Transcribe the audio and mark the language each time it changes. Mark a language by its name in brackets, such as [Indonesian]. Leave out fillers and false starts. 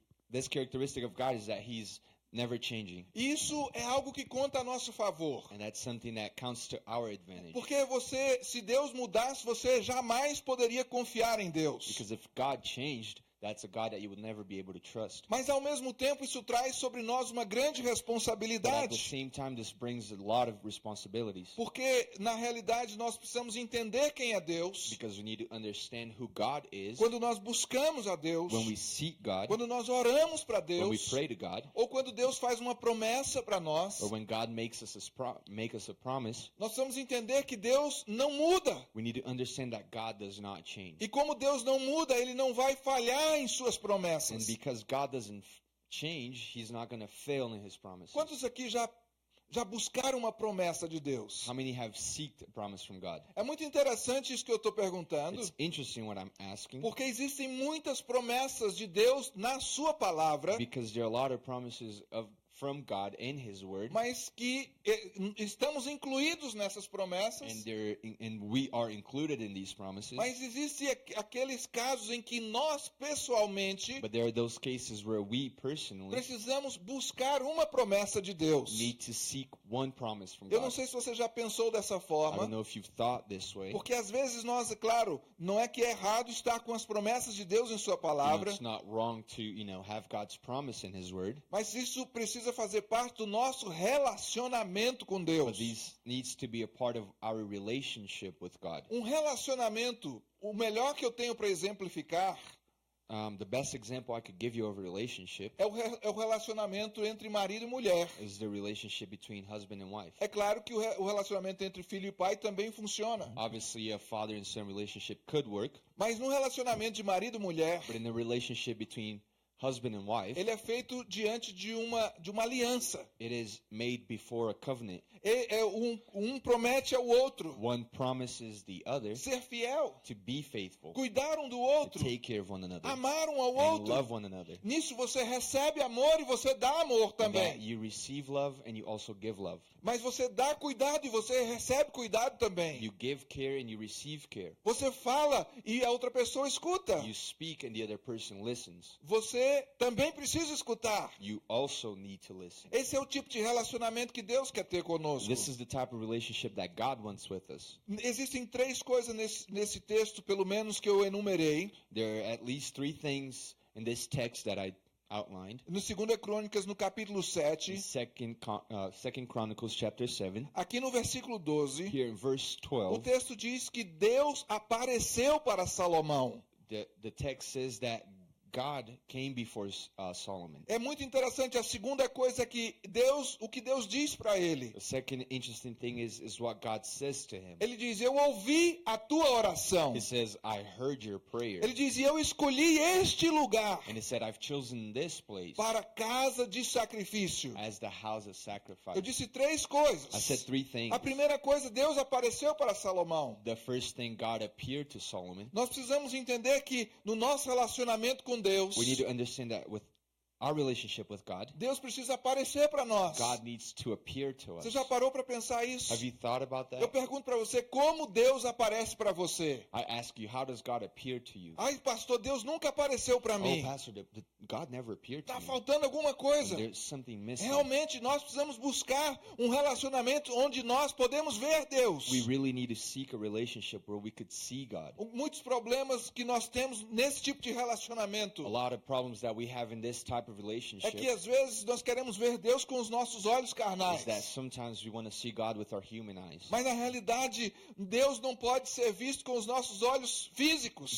[English] This characteristic of God is that He's never changing. [Portuguese] E isso é algo que conta a nosso favor. [English] And that's something that counts to our advantage. [Portuguese] Porque se Deus mudasse, você jamais poderia confiar em Deus. [English] Because if God changed, that's a God that you would never be able to trust. [Portuguese] Mas ao mesmo tempo isso traz sobre nós uma grande [English] But at the [Portuguese] responsabilidade. [English] same time, this brings a lot of responsibilities. [Portuguese] Porque na realidade nós precisamos entender quem é Deus. [English] Because we need to understand who God is. [Portuguese] Quando nós buscamos a Deus, [English] When we seek God, [Portuguese] quando nós oramos para [English] when we [Portuguese] Deus, [English] pray to God, [Portuguese] ou quando Deus faz uma promessa para nós, [English] or when God makes us a promise, [Portuguese] nós precisamos entender que Deus não muda. [English] we need to understand that God does not change. [Portuguese] E como Deus não muda, Ele não vai falhar em suas [English] And [Portuguese] promessas. [English] because God doesn't change, He's not going to fail in His promises. [Portuguese] Quantos aqui já buscaram uma promessa de Deus? [English] How many have sought a promise from God? [Portuguese] É muito interessante isso que eu estou perguntando, [English] It's interesting what I'm asking, [Portuguese] porque existem muitas promessas de Deus na sua palavra, [English] because there are a lot of promises from God in His Word, [Portuguese] mas que estamos incluídos nessas promessas. [English] and we are included in these promises. [Portuguese] Mas existem aqueles casos em que nós, pessoalmente, [English] But there are those cases where we personally [Portuguese] precisamos buscar uma promessa de Deus. [English] need to seek one promise from [Portuguese] Eu não [English] God. [Portuguese] sei se você já pensou dessa [English] I [Portuguese] forma, [English] don't know if you've thought this way. [Portuguese] porque às vezes nós, é claro, não é que é errado estar com as promessas de Deus em sua [English] You know, [Portuguese] palavra, [English] it's not wrong to, have God's promise in His Word, [Portuguese] mas isso precisa fazer parte do nosso relacionamento com [English] but [Portuguese] Deus. [English] this needs to be a part of our relationship with God. [Portuguese] Relacionamento, o melhor que eu tenho para exemplificar [English] The best example I could give you of a relationship [Portuguese] é o relacionamento entre marido e mulher. [English] is the relationship between husband and wife. [Portuguese] É claro que o relacionamento entre filho e pai também funciona, [English] Obviously, a father and son relationship could work, [Portuguese] mas no relacionamento de marido e mulher, [English] but in the relationship between husband and wife, [Portuguese] ele é feito diante de uma aliança. [English] it is made before a covenant. [Portuguese] Um promete ao outro [English] One promises the other [Portuguese] ser fiel, [English] to be faithful, [Portuguese] cuidar um do [English] to [Portuguese] outro, [English] take care of one another, [Portuguese] amar um ao [English] and [Portuguese] outro. [English] love one another. [Portuguese] Nisso você recebe amor e você dá amor [English] And that [Portuguese] também. [English] you receive love and you also give love. [Portuguese] Mas você dá cuidado e você recebe cuidado também. [English] You give care and you receive care. [Portuguese] Você fala e a outra pessoa escuta. [English] You speak and the other person listens. [Portuguese] Você também precisa escutar. [English] You also need to listen. [Portuguese] Esse é o tipo de relacionamento que Deus quer ter conosco. [English] This is the type of relationship that God wants with us. [Portuguese] Existem três coisas nesse texto, pelo menos, que eu enumerei. [English] There are at least three things in this text that I outlined. [Portuguese] No 2 Crônicas, no capítulo [English] In [Portuguese] 7, [English] Second Chronicles chapter 7, [Portuguese] aqui no versículo 12, [English] here in verse [Portuguese] o [English] 12, [Portuguese] texto diz que Deus apareceu para Salomão. [English] the text says that God came before Solomon. [Portuguese] É muito interessante. A segunda coisa é que o que Deus diz para ele. [English] The second interesting thing is what God says to him. [Portuguese] Ele diz: eu ouvi a tua oração. [English] He says, I heard your prayer. [Portuguese] Ele diz: eu escolhi este lugar [English] And he said, I've chosen this place [Portuguese] para casa de sacrifício. [English] as the house of sacrifice. [Portuguese] Eu disse três [English] I [Portuguese] coisas. [English] said three things. [Portuguese] A primeira coisa, Deus apareceu para Salomão. [English] The first thing, God appeared to Solomon. [Portuguese] Nós precisamos entender que no nosso relacionamento com Deus, [English] We need to understand that with our relationship with God, [Portuguese] Deus precisa aparecer para nós. [English] God needs to appear to us. [Portuguese] Você já parou para pensar isso? [English] Have you thought about that? [Portuguese] Eu pergunto para você, como Deus aparece para você? [English] I ask you, how does God appear to you? [Portuguese] Ai, pastor, Deus nunca apareceu para [English] Oh, [Portuguese] mim. [English] Pastor, God never appeared to [Portuguese] Está [English] me. [Portuguese] faltando alguma coisa. [English] There's something missing. [Portuguese] Realmente, nós precisamos buscar um relacionamento onde nós podemos ver Deus. [English] We really need to seek a relationship where we could see God. [Portuguese] Muitos problemas que nós temos nesse tipo de relacionamento [English] A lot of problems that we have in this type of [Portuguese] é [English] relationship [Portuguese] que às vezes nós queremos ver Deus com os nossos olhos carnais. [English] is that sometimes we want to see God with our human eyes. [Portuguese] Mas na realidade, Deus não pode ser visto com os nossos olhos físicos.